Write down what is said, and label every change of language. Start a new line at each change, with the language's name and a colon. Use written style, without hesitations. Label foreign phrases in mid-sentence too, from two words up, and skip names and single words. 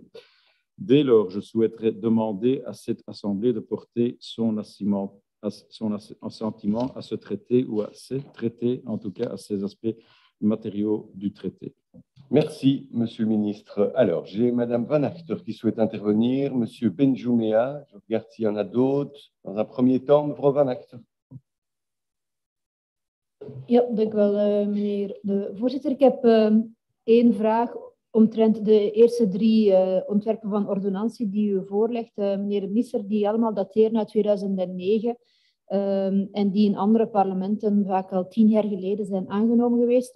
French: Dès lors, je souhaiterais demander à cette Assemblée de porter son assentiment à ce traité ou à ces traités, en tout cas à ces aspects matériaux du traité. Merci, Monsieur le Ministre. Alors, j'ai Madame Van Achter qui souhaite intervenir, Monsieur Benjoumea, je regarde s'il y en a d'autres. Dans un premier temps,
Dutch: mevrouw Van Achter. Ja, dank u wel, meneer de voorzitter. Ik heb één vraag omtrent de eerste 3 ontwerpen van ordonnantie die u voorlegt, meneer de minister, die allemaal dateren uit 2009 en die in andere parlementen vaak al 10 jaar geleden zijn aangenomen geweest.